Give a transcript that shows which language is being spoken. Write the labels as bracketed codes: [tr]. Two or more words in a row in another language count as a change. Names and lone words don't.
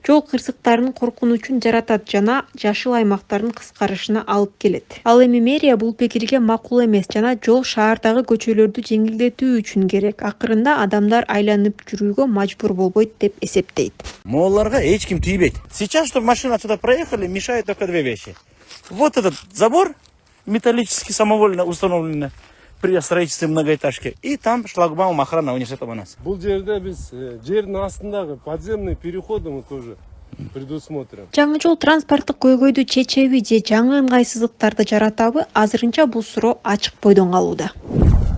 [ky] Жол кырсыктарынын коркунучун жаратат жана жашыл аймактардын кыскарышына алып келет. Ал эми мэрия бул пикирге макул эмес жана жол шаардагы көчөлөрдү жеңилдетүү үчүн керек. Акырында адамдар айланып жүрүүгө мажбур болбойт деп эсептейт. Молларга эч ким тийбейт. [ru] Сейчас, чтобы машины отсюда проехали, мешает только две вещи. Вот этот забор металлический, самовольно установленный при строительстве многоэтажки. И там шлагбаум охрана университета Манас. [ky] Бул жерде биз жердин астындагы [ru] подземный переходы мы тоже предусмотрим. [ky] Жаңы жол транспорттук көйгөйдү чечеби же жаңы ыңгайсыздыктарды жаратабы? Азырынча бул суроо ачык бойдон калууда.